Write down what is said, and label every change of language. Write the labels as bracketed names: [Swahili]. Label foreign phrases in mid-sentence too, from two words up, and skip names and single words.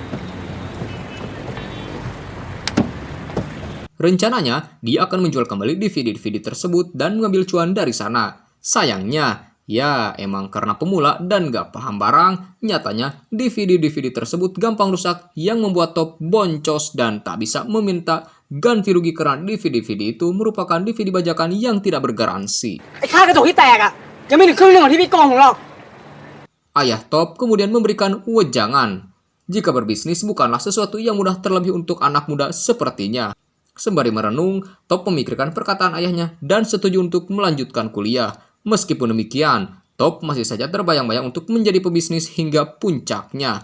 [Indonesian] Rencananya, dia akan menjual kembali DVD-DVD tersebut dan mengambil cuan dari sana. Sayangnya, ya, emang karena pemula dan gak paham barang, nyatanya DVD-DVD tersebut gampang rusak yang membuat Top boncos dan tak bisa meminta ganti rugi karena DVD-DVD itu merupakan DVD bajakan yang tidak bergaransi. [Thai] ไอ้ค่ากระจกที่แตกอะยังไม่ถึงครึ่งหนึงของที่พี่โกงผมหรอก [Indonesian] Ayah Top kemudian memberikan wejangan. Jika berbisnis bukanlah sesuatu yang mudah terlebih untuk anak muda sepertinya. Sembari merenung, Top memikirkan perkataan ayahnya dan setuju untuk melanjutkan kuliah. Meskipun demikian, Top masih saja terbayang-bayang untuk menjadi pebisnis hingga puncaknya.